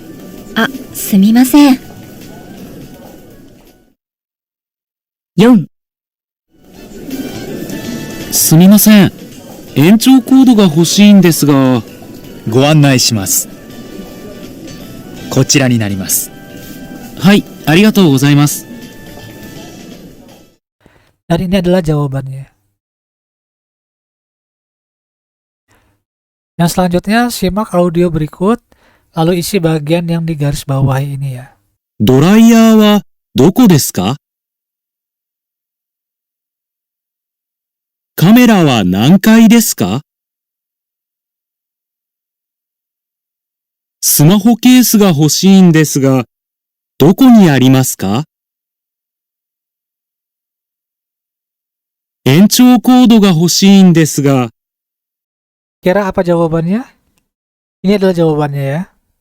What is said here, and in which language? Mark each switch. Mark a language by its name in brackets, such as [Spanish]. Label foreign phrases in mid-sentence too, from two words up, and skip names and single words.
[Japanese] あ、すみません。4、すみません。延長コードが欲しいんですが。ご案内します。こちらになります。はい、ありがとうございます。 [Indonesian] Dan ini adalah jawabannya. Yang selanjutnya, simak audio berikut, lalu isi bagian yang digaris bawahi ini ya. [Japanese] ドライヤーはどこですか？カメラは何階ですか？スマホケースが欲しいんですが、どこにありますか？延長コードが欲しいんですが。 [Indonesian] Kira apa jawabannya? Ini adalah jawabannya ya.